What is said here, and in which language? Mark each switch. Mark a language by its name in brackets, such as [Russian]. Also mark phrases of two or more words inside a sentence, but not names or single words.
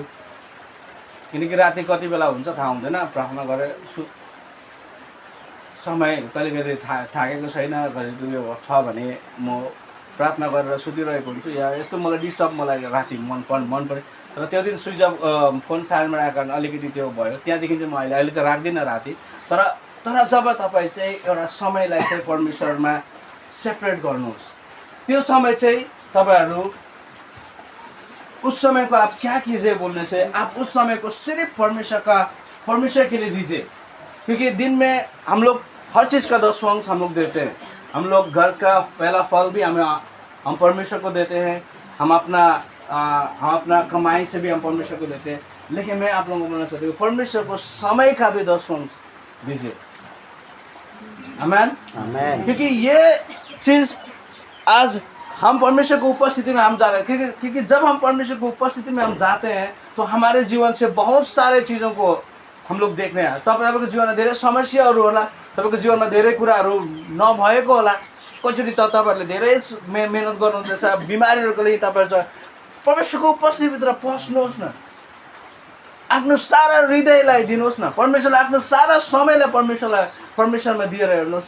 [Nepali] किनकि राति कति बेला हुन्छ थाहा हुँदैन, प्रार्थना गरेर समय कहिले कहिले थाकेको छैन, कहिले उयो छ भने म प्रार्थना गरेर सुतिरहेको हुन्छु या यस्तो मलाई डिस्टर्ब मलाई राति मन पऱ्यो। तर त्यो दिन [English] switch off [Nepali] फोन साइलेन्टमा राखेको कारण अलिकति त्यो भयो। त्यहाँदेखि चाहिँ म अहिले चाहिँ राख्दिनँ राति। तर जब तपाईँ चाहिँ एउटा समयलाई चाहिँ परमेश्वरमा सेपरेट गर्नुहोस्, त्यो समय चाहिँ तपाईँहरू [Hindi] उस समय को आप क्या कीजिए बोलने से आप उस समय को सिर्फ परमेश्वर के लिए दीजिए। क्योंकि दिन में हम लोग हर चीज़ का 10% हम लोग देते हैं। हम लोग घर का पहला फल भी हम परमेश्वर को देते हैं, हम अपना कमाई से भी हम परमेश्वर को देते हैं। लेकिन मैं आप लोगों को बोलना चाहती हूँ, परमेश्वर को समय का भी 10% दीजिए। आमेन। आमेन। क्योंकि ये चीज़ आज हम परमेश्वर को उपस्थिति में हम जा रहे हैं, क्योंकि जब हम परमेश्वर को उपस्थिति में हम जाते हैं तो हमारे जीवन से बहुत सारे चीज़ों को हम लोग देखने हैं। [Nepali] तपाईँको जीवनमा धेरै समस्याहरू होला, तपाईँको जीवनमा धेरै कुराहरू नभएको होला। कतिचोटि त तपाईँहरूले धेरै मेहनत गर्नुहुँदैछ, बिमारीहरूको लागि तपाईँहरू परमेश्वरको उपस्थितिभित्र पस्नुहोस् न, आफ्नो सारा हृदयलाई दिनुहोस् न, परमेश्वरलाई आफ्नो सारा समयलाई परमेश्वरमा दिएर हेर्नुहोस् न।